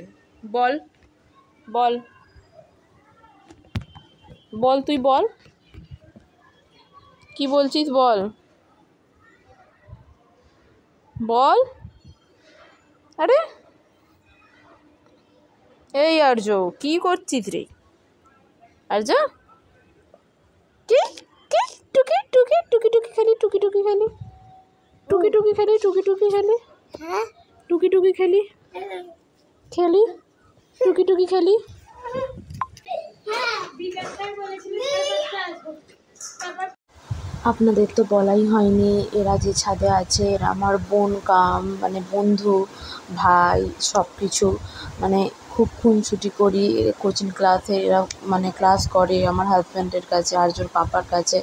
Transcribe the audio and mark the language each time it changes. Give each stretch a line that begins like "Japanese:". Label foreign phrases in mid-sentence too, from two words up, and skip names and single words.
Bangla: বল বল বল, তুই বল কি বলছিস, বল বল। আরে এই আর্য, কি করছিস রে আর্য? কি কি টুকি টুকি টুকি টুকি খেলি, টুকি টুকি খেলি, টুকি টুকি খেলি, টুকি টুকি খেলি, টুকি টুকি খেলি, খেলি টুকি টুকি খেলি। আপনাদের তো বলাই হয়নি, এরা যে ছাদে আছে এরা আমার বোন কাম মানে বন্ধু, ভাই, সব কিছু। মানে খুব খুনসুটি করি কোচিং ক্লাসে, এরা মানে ক্লাস করে আমার হাজব্যান্ডের কাছে, আর্যর পাপার কাছে।